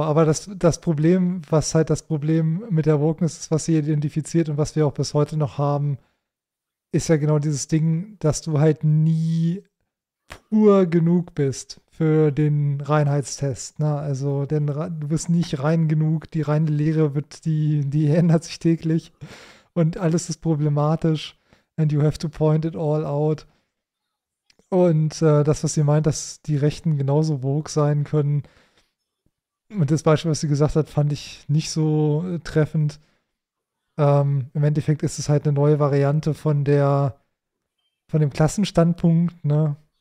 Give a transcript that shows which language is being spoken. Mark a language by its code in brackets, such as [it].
[de] Aber das Problem, was halt das Problem mit der Wokeness ist, was sie identifiziert und was wir auch bis heute noch haben, ist ja genau dieses Ding, dass du halt nie pur genug bist für den Reinheitstest. Ne? Also, denn du bist nicht rein genug. Die reine Lehre wird die ändert sich täglich und alles ist problematisch. [en] And you have to point it all out. [de] Und das, was sie meint, dass die Rechten genauso woke sein können. Und das Beispiel, was sie gesagt hat, fand ich nicht so treffend. Im Endeffekt ist es halt eine neue Variante von dem Klassenstandpunkt, ne?